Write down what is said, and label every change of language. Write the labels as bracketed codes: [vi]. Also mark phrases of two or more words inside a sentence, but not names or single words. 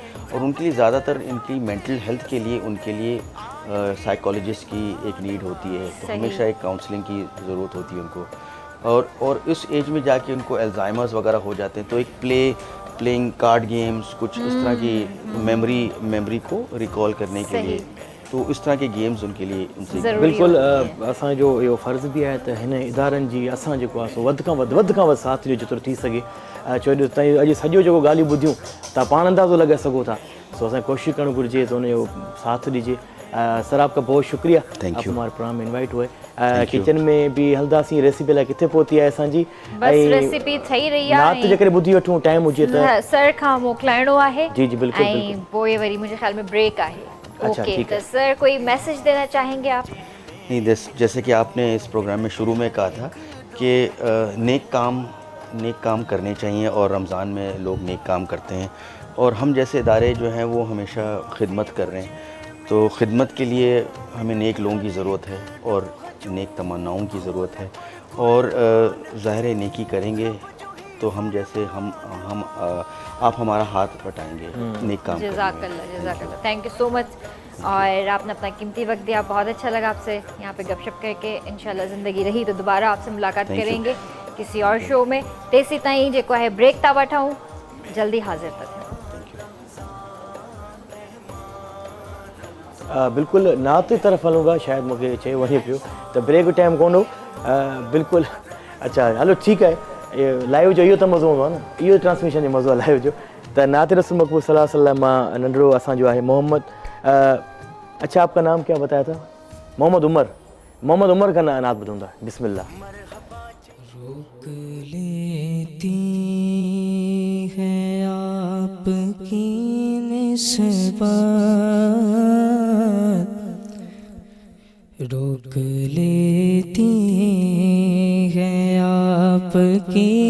[ur] اور ان کے لیے زیادہ تر ان کی [en] mental health [ur] کے لیے ان کے لیے سائیکالوجسٹ کی ایک نیڈ ہوتی ہے. تو ہمیشہ ایک کاؤنسلنگ کی ضرورت ہوتی ہے ان کو۔ اور اس ایج میں جا کے ان کو الزائمرز وغیرہ ہو جاتے ہیں. تو ایک [en] playing card games, [ur] ، کچھ اس طرح کی میموری کو ریکال کرنے کے لیے، تو اس طرح کے گیمز ان کے لیے ان سے [sd] बिल्कुल असांजो इहो फ़र्ज़ बि आहे त हिन इदारनि जी असां जेको आहे सो वधि खां वधि साथ ॾियो जेतिरो थी सघे। छो ॾियो ताईं अॼु सॼो जेको ॻाल्हियूं ॿुधियूं तव्हां पाण अंदाज़ो लॻाए सघो था। सो असांखे कोशिशि करणु घुरिजे त हुनजो साथ ॾिजे। [ur] سر، آپ کا بہت شکریہ، آپ ہمارے پروگرام میں انوائٹ ہوئے. [sd] किचन में भी हलदासीं, रेसिपी लाइ किथे पहुती आहे असांजी? बस रेसिपी ठही रही आहे। नात जेकॾहिं ॿुधी वठूं, टाइम हुजे त सर खां मोकिलाइणो आहे। जी जी बिल्कुलु ऐं बिल्कुलु। पोइ वरी मुंहिंजे ख्याल में ब्रेक आहे। [ur] اچھا, اوکے, ٹھیک تو ہے. سر کوئی میسج دینا چاہیں گے آپ? نہیں، جیسے کہ آپ نے اس پروگرام میں شروع میں کہا تھا کہ نیک کام کرنے چاہییں، اور رمضان میں لوگ نیک کام کرتے ہیں. اور ہم جیسے ادارے جو ہیں وہ ہمیشہ خدمت کر رہے ہیں. تو خدمت کے لیے ہمیں نیک لوگوں کی ضرورت ہے اور نیک تمناؤں کی ضرورت ہے. اور ظاہر ہے نیکی کریں گے تو ہم جیسے ہم آپ ہمارا ہاتھ بٹائیں گے نیک کام کرنے میں. جزاک اللہ, [en] thank you so much. [ur] اور آپ نے اپنا قیمتی وقت دیا، بہت اچھا لگا آپ سے یہاں پہ گپ شپ کر کے. ان شاء اللہ زندگی رہی تو دوبارہ آپ سے ملاقات کریں گے کسی اور شو میں. [sd] तेसी ताईं जेको है ब्रेक था वठाऊं, जल्दी हाज़िर था। बिल्कुलु नात जी तरफ़ हलूंगा, शायदि मूंखे चयो वञे पियो त [en] break time [sd] कोन हो। बिल्कुलु। अच्छा हलो ठीकु आहे। लाइव जो इहो त मज़ो हूंदो आहे न, इहो ट्रांसमिशन जो मज़ो आहे लाइव जो। त नात रसूल मक़बूल [ar] صلى الله عليه وسلم [sd] मां नंढड़ो असांजो आहे मोहम्मद। [ur] اچھا، آپ کا نام کیا بتایا تھا؟ محمد عمر کا نعت ٻڌونگا. بسم اللہ. روک لیتی ہے آپ کی نسبت، روک لیتی ہے آپ آپ کی